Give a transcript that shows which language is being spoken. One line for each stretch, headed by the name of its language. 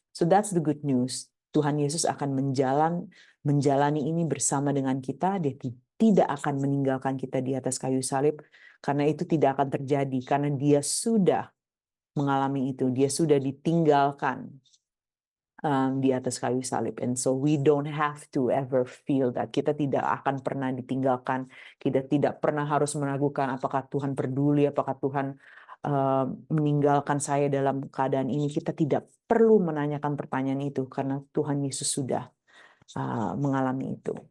English: So that's the good news.
Indonesian: Tuhan Yesus akan menjalani ini bersama dengan kita. Dia tidak akan meninggalkan kita di atas kayu salib, Karena itu tidak akan terjadi, karena dia sudah mengalami itu, dia sudah ditinggalkan di atas kayu salib.
English: And so we don't have to ever feel that.
Indonesian: Kita tidak akan pernah ditinggalkan, kita tidak pernah harus meragukan apakah Tuhan peduli, apakah Tuhan meninggalkan saya dalam keadaan ini. Kita tidak perlu menanyakan pertanyaan itu, karena Tuhan Yesus sudah mengalami itu.